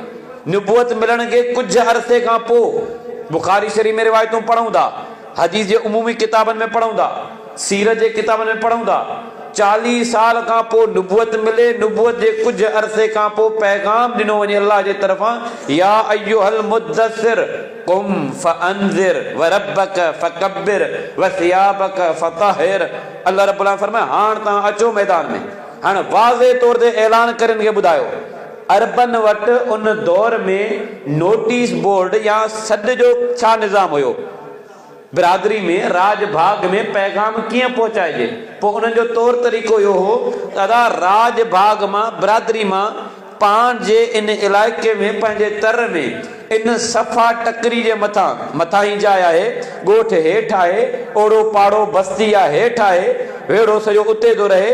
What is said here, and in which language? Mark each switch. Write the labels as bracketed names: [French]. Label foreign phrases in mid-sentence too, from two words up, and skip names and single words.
[Sindhi] नुबुवत मिलण के कुछ अरसे खां पोइ बुखारी शरीफ़ में रिवायतूं पढ़ूं था, हदीस जे उमूमी किताबनि में पढ़ूं था, सीरत जे किताबनि में पढ़ूं था। 40 साल खां पोइ नुबुवत मिले, नुबुवत जे कुछ अरसे खां पोइ पैगाम ॾिनो वञे अल्लाह जे तरफ़ां, [Arabic] يا أيها المدثر قم فأنذر وربك فكبر وثيابك فطهر. [Sindhi] अल्लाह रब्बुल आलमीन फरमाए, हाणे तव्हां अचो मैदान में, हाणे वाज़े तौर ते ऐलान करे खे ॿुधायो। अरबन वटि उन दौर में नोटिस बोर्ड या सॾ जो छा निज़ाम हुयो? बिरादरी में, राज भाग में पैगाम कीअं पहुचाइजे? पोइ उन्हनि जो तौर तरीक़ो इहो हो, दादा राज भाग मां, बिरादरी मां, पाण जे इन इलाइक़े में, पंहिंजे तर में, इन सफ़ा टकरी जे मथां ई जाइ आहे, ॻोठ हेठि आहे, ओड़ो पाड़ो बस्ती आहे हेठि आहे, वेड़ो सॼो उते थो रहे।